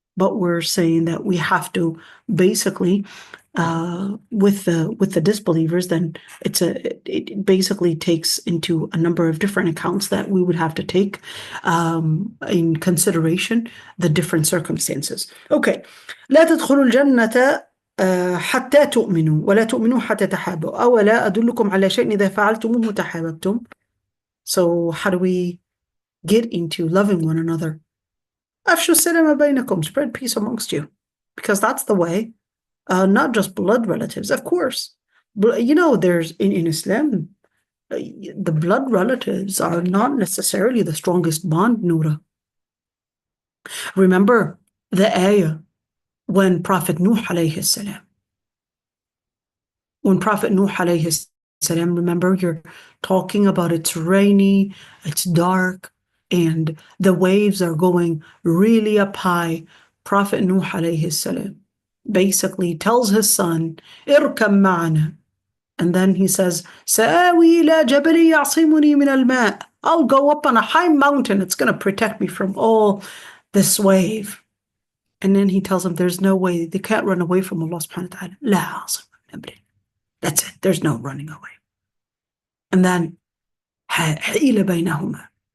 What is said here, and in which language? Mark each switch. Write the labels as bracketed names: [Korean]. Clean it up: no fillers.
[English] but we're saying that we have to basically, with the disbelievers, then it basically takes into a number of different accounts that we would have to take in consideration the different circumstances. Okay. [Arabic] لا تدخلوا الجنة حتى تؤمنوا ولا تؤمنوا حتى تحابوا أولا أدلكم على شيء إذا فعلتموه تحاببتم. [English] So how do we get into loving one another? [Arabic] أفشوا السلام بينكم, [English] spread peace amongst you, because that's the way. Not just blood relatives, of course. But, there's in Islam, the blood relatives are not necessarily the strongest bond, Noura. Remember the ayah when Prophet Nuh alayhi salam. When Prophet Nuh alayhi salam, remember, you're talking about it's rainy, it's dark, and the waves are going really up high. Prophet Nuh alayhi salam basically tells his son, [Arabic] اركب معنا. [English] And then he says, [Arabic] سآوي إلى جبل يعصمني من الماء. [English] I'll go up on a high mountain. It's going to protect me from all this wave. And then he tells him there's no way. They can't run away from Allah subhanahu wa ta'ala. [Arabic] لا عاصم من أمره. [English] That's it. There's no running away. And then [Arabic] حيل بينهما.